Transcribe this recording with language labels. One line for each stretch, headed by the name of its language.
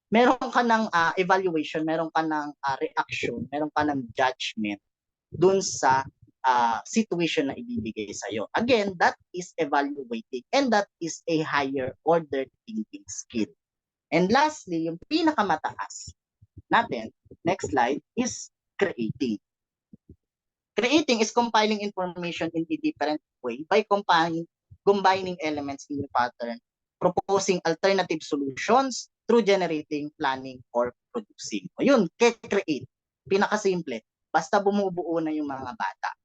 Filipino: Meron ka ng evaluation, meron ka ng reaction, meron ka ng judgment dun sa situation na ibibigay sa'yo.
English: Again, that is evaluating and that is a higher order thinking skill. And lastly,
Filipino: yung pinakamataas natin,
English: next slide, is creating. Creating is compiling information in a different way by combining elements in a pattern, proposing alternative solutions through generating, planning, or producing.
Filipino: O yun, create. Pinakasimple. Basta bumubuo na yung mga bata.